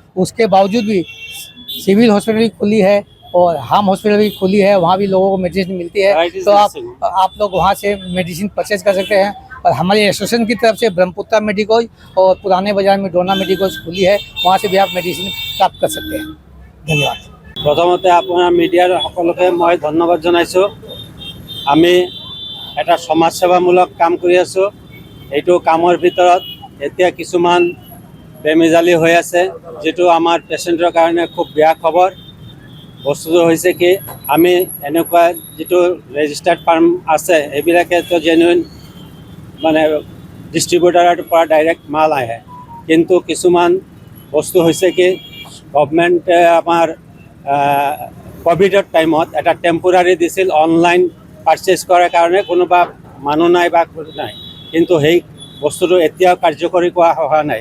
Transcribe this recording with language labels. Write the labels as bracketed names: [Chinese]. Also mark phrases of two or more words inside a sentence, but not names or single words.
[Hindi] उसके बावजूद भी सिविल हॉस्पिटल भी खुली है और हाम हॉस्पिटल भी खुली है, वहाँ भी लोगों को मेडिसिन मिलती है, तो आप लोग वहाँ से [English] medicine purchase [Hindi] कर सकते हैं। और हमारी एसोसिएशन की तरफ से ब्रह्मपुत्रा मेडिकोज और पुराने बाजार में डोना मेडिकोज खुली है, वहाँ से भी आप मेडिसिन प्राप्त कर सकते हैं। धन्यवाद। [Assamese] प्रथमते আপোনাৰ মিডিয়াৰ সকলোকে মই ধন্যবাদ জনাইছোঁ। আমি এটা সমাজসেৱামূলক কাম কৰি আছোঁ। এইটো কামৰ ভিতৰত এতিয়া কিছুমান বেমেজালি হৈ আছে, যেটো আমাৰ পেচেণ্টৰ কাৰণে খুব বেয়া খবৰ। বস্তুটো হৈছে কি, আমি এনেকুৱা যেটো [English] registered firm [Assamese] আছে এইবিলাকে তো জেনুইন মানে ডিষ্ট্ৰিবিউটাৰৰ পৰা ডাইৰেক্ট মাল আহে, কিন্তু কিছুমান বস্তু হৈছে কি গভৰ্ণমেণ্টে আমাৰ কোভিডৰ টাইমত এটা টেম্পোৰাৰী দিছিল [English] online purchase [Assamese] কৰাৰ কাৰণে, কোনোবা মানুহ নাই বা নাই, কিন্তু সেই বস্তুটো এতিয়াও কাৰ্যকৰী হোৱা নাই।